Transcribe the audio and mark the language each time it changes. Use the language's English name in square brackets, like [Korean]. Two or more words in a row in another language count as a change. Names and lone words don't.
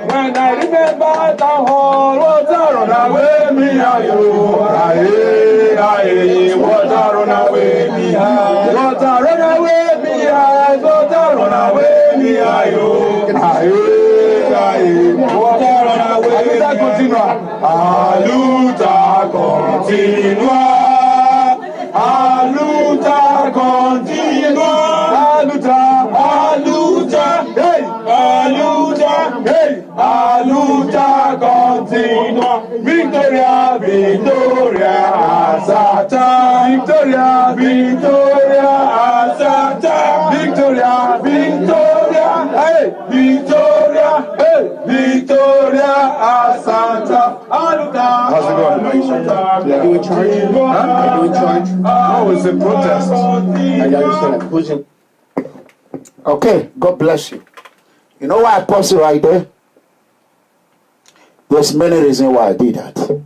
[English] When I remember town hall, water run away. ayo. Aye, aye, water run away me aye. Water run away me aye. Water run away me ayo. Aye, aye, water run away me aye. [Portuguese] Aluta continua. Aluta continua. Aluta, aluta, hey, aluta, hey, aluta continua. Victoria, Victoria, Asata. Victoria, Victoria, Asata. Victoria, Victoria, hey, Victoria, hey, Victoria, Asata. Aluta. [English] How's it going? Are you in charge? Huh? Are you in charge? No, it's a protest. I understand. Who's in? Okay, God bless you. You know why I paused it right there? There's many reasons why I did that.